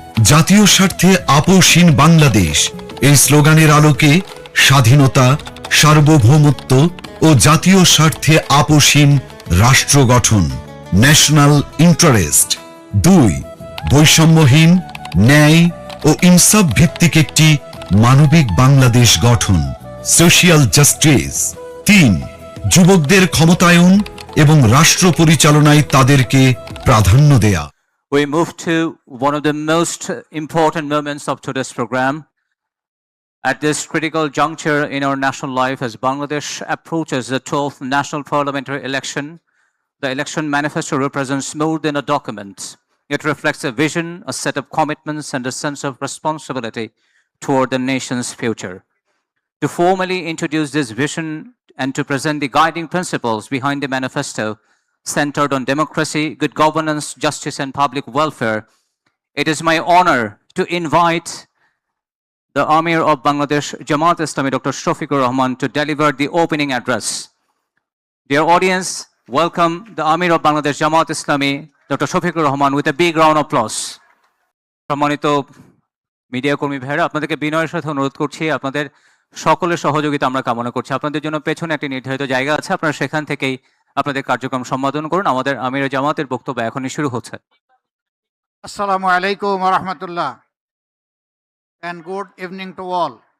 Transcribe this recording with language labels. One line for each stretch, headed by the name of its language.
Bangla: জাতীয় স্বার্থে আপোষহীন বাংলাদেশ। এই স্লোগানের আলোকে স্বাধীনতা, সার্বভৌমত্ব ও জাতীয় স্বার্থে আপোষহীন রাষ্ট্র গঠন, ন্যাশনাল ইন্টারেস্ট। 2. বৈষম্যহীন, ন্যায় ও ইনসাফ ভিত্তিক একটি মানবিক বাংলাদেশ গঠন, সোশিয়াল জাস্টিস। 3. যুবকদের ক্ষমতায়ন এবং রাষ্ট্র পরিচালনায় তাদেরকে প্রাধান্য দেয়া।
English: We move to one of the most important moments of today's program. At this critical juncture in our national life, as Bangladesh approaches the 12th national parliamentary election, the election manifesto represents more than a document. It reflects a vision, a set of commitments, and a sense of responsibility toward the nation's future. To formally introduce this vision and to present the guiding principles behind the manifesto, centered on democracy, good governance, justice, and public welfare, it is my honor to invite the Amir of Bangladesh Jamaat Islami, Dr. Shafiqur Rahman, to deliver the opening address. Dear audience, welcome the Amir of Bangladesh Jamaat Islami, Dr. Shafiqur Rahman, with a big round of applause.
Bangla: সম্মানিত media কর্মী ভাইরা, আপনাদেরকে বিনয়ের সাথে অনুরোধ করছি, আপনাদের সকলের সহযোগিতা আমরা কামনা করছি। আপনাদের জন্য পেছনে একটি নির্ধারিত জায়গা আছে, আপনারা সেখান থেকেই আপনাদের কার্যক্রম সম্পাদন করুন। আমাদের আমির জামাতের বক্তব্য এখনই শুরু হচ্ছে।
Arabic: আসসালামু আলাইকুম ওয়া রাহমাতুল্লাহ,
English: and good evening to all.